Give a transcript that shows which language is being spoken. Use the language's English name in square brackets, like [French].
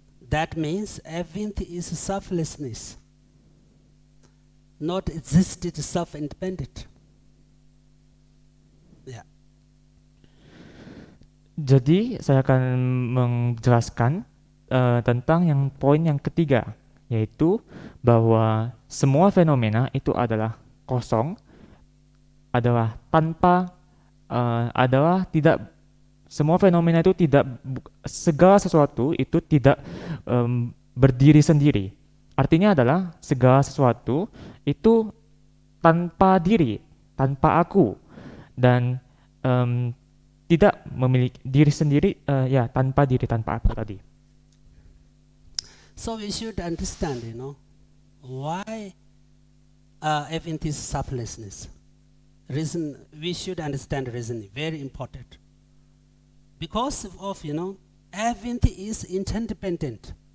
[English] That means everything is selflessness, not existed self-independent. Yeah. [Indonesian] Jadi saya akan menjelaskan tentang yang poin yang ketiga, yaitu bahwa semua fenomena itu adalah kosong, adalah tanpa, adalah tidak, semua fenomena itu tidak, segala sesuatu itu tidak berdiri sendiri. Artinya adalah segala sesuatu itu tanpa diri, tanpa aku, dan em, tidak memiliki diri sendiri, ya tanpa diri, tanpa aku tadi. [English] So we should understand, why everything is selflessness. Reason, we should understand reason, very important. Because of, everything is interdependent.